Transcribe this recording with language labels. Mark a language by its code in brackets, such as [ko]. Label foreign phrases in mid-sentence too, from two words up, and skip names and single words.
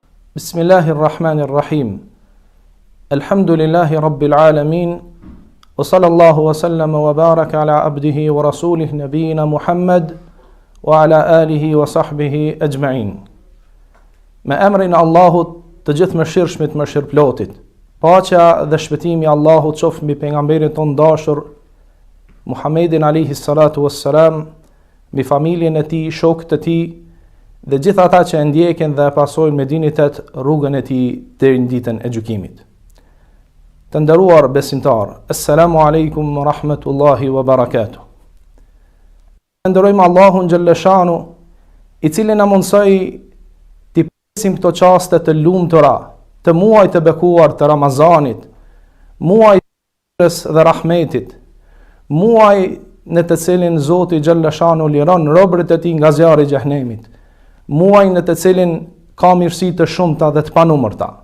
[ar] بسم الله الرحمن الرحيم. الحمد لله رب العالمين. وصلى الله وسلم وبارك على عبده ورسوله نبينا محمد وعلى آله وصحبه أجمعين. [sq] Me emrin Allahut të gjithë mëshirshmit mëshirplotit. Paqja dhe shpëtimi i Allahut qoftë mbi pejgamberin ton dashur Muhammedin [ar] عليه الصلاة والسلام, [sq] mbi familjen e tij, shokët e tij dhe gjithë ata që e ndjekin dhe e pasojnë me dinitet rrugën e tij deri në ditën e gjykimit. Të nderuar besimtar, [ar] السلام عليكم ورحمة الله وبركاته. [sq] Nderojmë Allahun [ar] جل شأنه, [sq] i cili na mundsoi të presim këto çaste të lumtura, të muajit të bekuar të Ramazanit, muaj dhe rahmetit, muaj në të cilin Zoti [ar] جل شأنه [sq] liron robërit e tij nga zjarri i xhehenemit, muaj në të cilin ka mirësi të shumta dhe të panumërta.